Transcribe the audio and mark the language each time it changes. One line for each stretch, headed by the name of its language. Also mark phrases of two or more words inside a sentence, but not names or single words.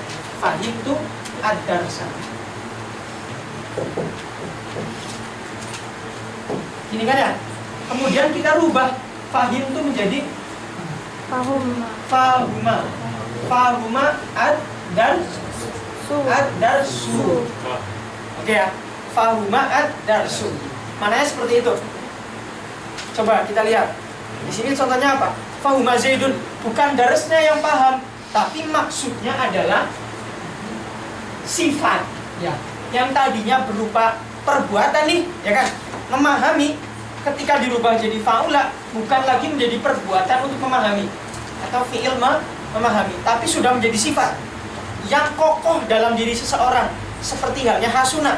Arabic: فهمت الدرس.
Indonesian: Ini kan ya. Kemudian kita rubah
Arabic: فهمت
Indonesian: menjadi
Arabic: فهم الدرس.
Indonesian: Oke ya.
Arabic: فهم الدرس.
Indonesian: Mananya seperti itu. Coba kita lihat. Di sini contohnya apa?
Arabic: فهم زيد,
Indonesian: bukan darsnya yang paham, tapi maksudnya adalah sifat, ya, yang tadinya berupa perbuatan nih, ya kan, memahami, ketika dirubah jadi faula, bukan lagi menjadi perbuatan untuk memahami atau fi'il memahami, tapi sudah menjadi sifat yang kokoh dalam diri seseorang, seperti halnya hasuna.